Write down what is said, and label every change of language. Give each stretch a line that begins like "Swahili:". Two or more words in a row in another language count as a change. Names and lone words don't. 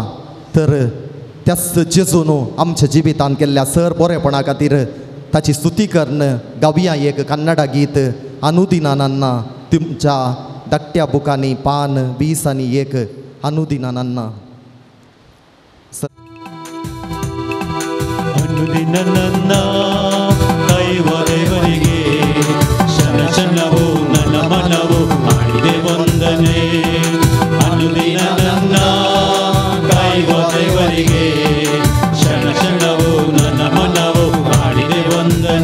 Konkani: तर त्याच जेजून आमच्या जिवितांत केल्ल्या सर बरेपणा खातीर ताची स्तुती कर्ण गावया एक कन्नडा गीत
Kannada: ಅನುದಿನ ನನ್ನ.
Konkani: तुमच्या धाकट्या बुकांनी पान 20 आनी 1
Kannada: ಅನುದಿನ ನನ್ನ. अनुदिನ ನನ್ನ ಕೈವರೆವರಿಗೆ ಶನ ಶನವು ನನ್ನ ಮನವು ಮಾಡಿದೆ ವಂದನೆ. ಅನುದಿನ ನನ್ನ ಕೈವರೆವರಿಗೆ ಶನ ಶನವು ನನ್ನ ಮನವು ಮಾಡಿದೆ ವಂದನೆ.